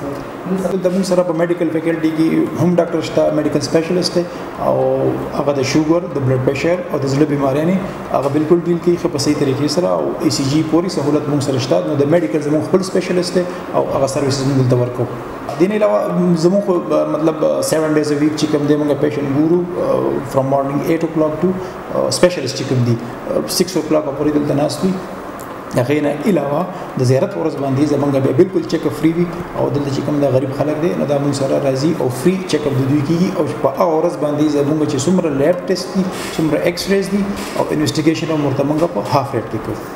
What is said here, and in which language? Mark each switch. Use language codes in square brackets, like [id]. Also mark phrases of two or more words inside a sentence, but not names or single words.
[ps] دلته موږ سره په میډیکل فیکلټي کې هم ډاکټر شته، [en] medical specialist [ps] او هغه د شوګر، د [en] blood pressure [ps] او د زړه بیماریانې هغه بالکل ډیل کوي په صحیح طریقې سره او ای سی جی پوری سہولت موږ سره شته. نو د میډیکل زموږ خپل سپیشلیست او هغه سرویسز موږ دلته ورکو. دین علاوه زموږ مطلب [en] 7 days a week [ps] چې کوم دی موږ پیشنټ ګورو [en] from morning 8 o'clock to [ps] سپیشلیست چې کوم دی 6 o'clock پورې دلته ناست وي. هغه نه علاوه د زیارت ورځ باندې زمونږ به بالکل [en] check up free [ps] وي او دلته چې کوم د غریب خلک دي نو دا موږ سره راځي او [en] free check up [ps] د دوی کیږي او په هغه ورځ باندې زمونږ چې څومره [en] lab test [ps] دي، څومره [en] X-rays [ps] دي او انویسټیګیشن هم ورته موږ په [en] half rate [ps] کې کوو.